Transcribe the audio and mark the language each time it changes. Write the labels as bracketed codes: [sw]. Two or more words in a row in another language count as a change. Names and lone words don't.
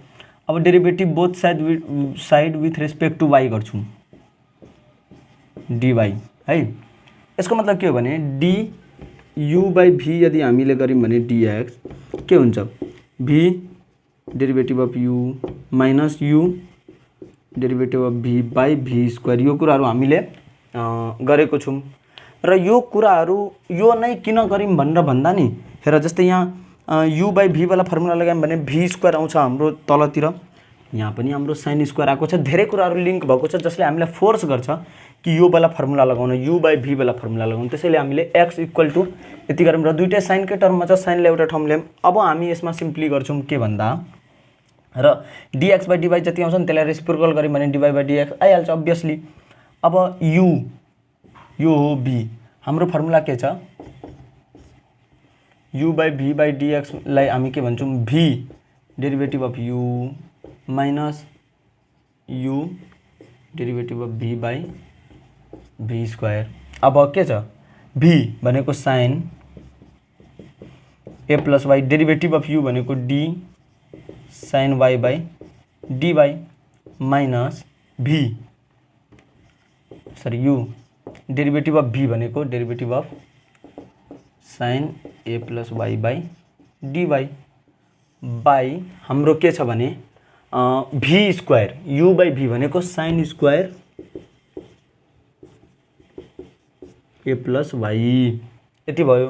[en] अब derivative both side with respect to y गर्छौँ डिवाई है। [ne] यसको मतलब के हो भने [en] d u by v [ne] यदि हामीले गऱ्यौँ भने [en] डिएक्स [ne] के हुन्छ, [en] v derivative of u minus u derivative of v by v square. [ne] यो कुराहरू हामीले गरेको छौँ। र यो कुराहरू यो नै किन गऱ्यौँ भनेर भन्दा नि हेर, जस्तै यहाँ [en] u by v [ne] वाला फर्मुला लगायौँ भने [en] v square [ne] आउँछ हाम्रो तलतिर, यहाँ पनि हाम्रो [en] sine square [ne] आएको छ। धेरै कुराहरू लिङ्क भएको छ जसले हामीलाई फोर्स गर्छ कि यो वाला फर्मुला लगाउन, [en] u by v [ne] वाला फर्मुला लगाउनु। त्यसैले हामीले [en] x equal to [ne] यति गऱ्यौँ र दुईटै साइनकै टर्ममा छ, साइनलाई एउटा ठाउँमा ल्यायौँ। अब हामी यसमा सिम्पली गर्छौँ के भन्दा र [en] dx by dy [ne] जति आउँछ नि त्यसलाई रेसिप्रोकल गऱ्यौँ भने [en] dy by dx [ne] आइहाल्छ अभियसली। अब यो हो [en] भी, [ne] हाम्रो फर्मुला के छ, [en] u by v by dxलाई [ne] हामी के भन्छौँ, [en] v derivative of u minus u derivative of v by v square. [ne] अब के छ, [en] भी भनेको sine a plus y, derivative of u भनेको d sine y by dy minus v u derivative of v भनेको derivative of sine a plus y by dy by [ne] हाम्रो के छ भने [en] v square, u by v भनेको sine square a plus y [ne] यति भयो।